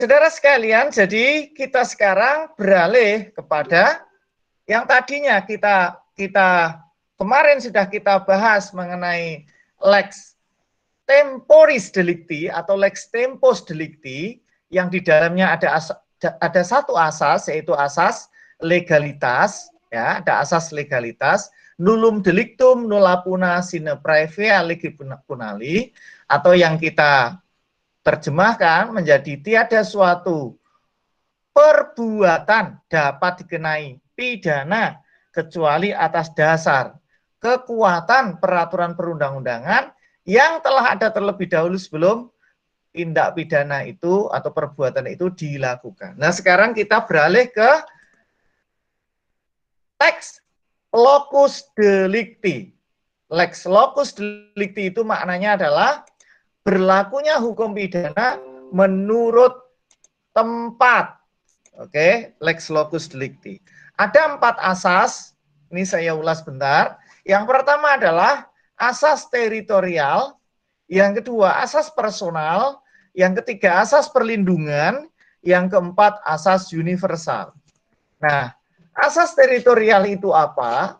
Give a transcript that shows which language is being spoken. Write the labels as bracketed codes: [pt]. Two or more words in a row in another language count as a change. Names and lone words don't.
[id] Saudara sekalian, jadi kita sekarang beralih kepada yang tadinya kita kemarin sudah kita bahas mengenai [la] lex temporis delicti [id] atau [la] lex tempus delicti [id] yang di dalamnya ada satu asas, yaitu asas legalitas, ya, ada asas legalitas, [la] nullum delictum nulla puna sine praevia lege punali, [id] atau yang kita terjemahkan menjadi tiada suatu perbuatan dapat dikenai pidana kecuali atas dasar kekuatan peraturan perundang-undangan yang telah ada terlebih dahulu sebelum tindak pidana itu atau perbuatan itu dilakukan. Nah, sekarang kita beralih ke [la] lex locus delicti. Lex locus delicti [id] itu maknanya adalah berlakunya hukum pidana menurut tempat. Oke, [la] lex locus delicti. [id] Ada 4 asas, ini saya ulas bentar. Yang pertama adalah asas teritorial, yang kedua asas personal, yang ketiga asas perlindungan, yang keempat asas universal. Nah, asas teritorial itu apa?